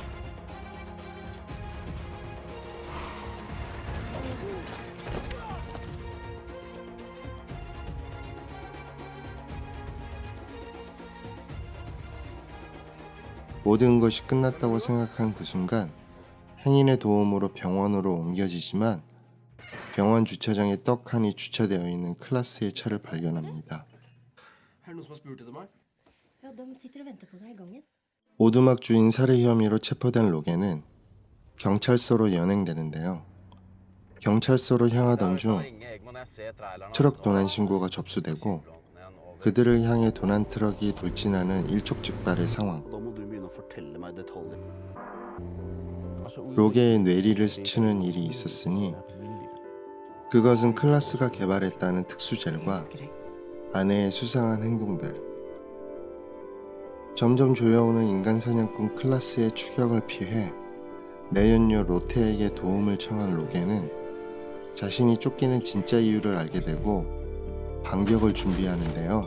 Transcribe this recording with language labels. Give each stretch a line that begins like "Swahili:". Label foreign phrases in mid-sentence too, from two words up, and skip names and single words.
Korean: 모든 것이 끝났다고 생각한 그 순간 행인의 도움으로 병원으로 옮겨지지만 병원 주차장에 떡하니 주차되어 있는 클라스의 차를 발견합니다.
Norwegian: Er det noen som har spurt etter meg? Ja, de sitter og venter på deg i gangen.
Korean: 오두막 주인 살해 혐의로 체포된 로게는 경찰서로 연행되는데요. 경찰서로 향하던 중 트럭 도난 신고가 접수되고 그들을 향해 도난 트럭이 돌진하는 일촉즉발의 상황.
Norwegian: Da må du begynne å fortelle meg detaljer.
Korean: 로게의 뇌리를 스치는 일이 있었으니 그것은 클라스가 개발했다는 특수젤과 아내의 수상한 행동들, 점점 조여오는 인간 사냥꾼 클라스의 추격을 피해 내연녀 로테에게 도움을 청한 로게는 자신이 쫓기는 진짜 이유를 알게 되고 반격을 준비하는데요.